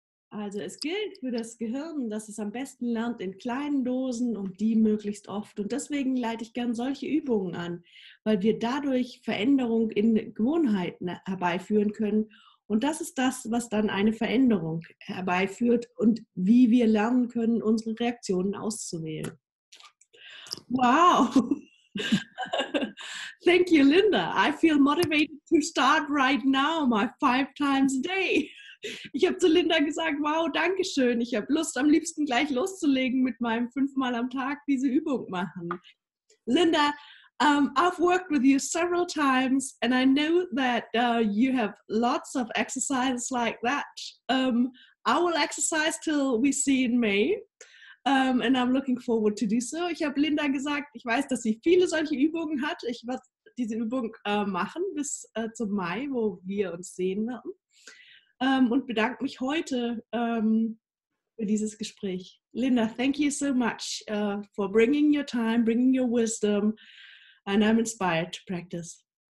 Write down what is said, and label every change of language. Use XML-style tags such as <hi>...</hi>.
<de>Also es gilt für das Gehirn, dass es am besten lernt in kleinen Dosen und die möglichst oft. Und deswegen leite ich gern solche Übungen an, weil wir dadurch Veränderung in Gewohnheiten herbeiführen können. Und das ist das, was dann eine Veränderung herbeiführt und wie wir lernen können, unsere Reaktionen auszuwählen. Wow!</de> <en>Thank you, Linda. I feel motivated to start right now, my 5 times a day.</en> <de>Ich habe zu Linda gesagt, wow, danke schön. Ich habe Lust, am liebsten gleich loszulegen mit meinem 5-mal am Tag diese Übung machen.</de> <en>Linda, I've worked with you several times, and I know that you have lots of exercises like that. I will exercise till we see in May. And I'm looking forward to do so.</en> <de>Ich habe Linda gesagt, ich weiß, dass sie viele solche Übungen hat. Ich werde diese Übung machen bis zum Mai, wo wir uns sehen werden. Und bedanke mich heute für dieses Gespräch.</de> <en>Linda, thank you so much for bringing your time, bringing your wisdom, and I'm inspired to practice.</en>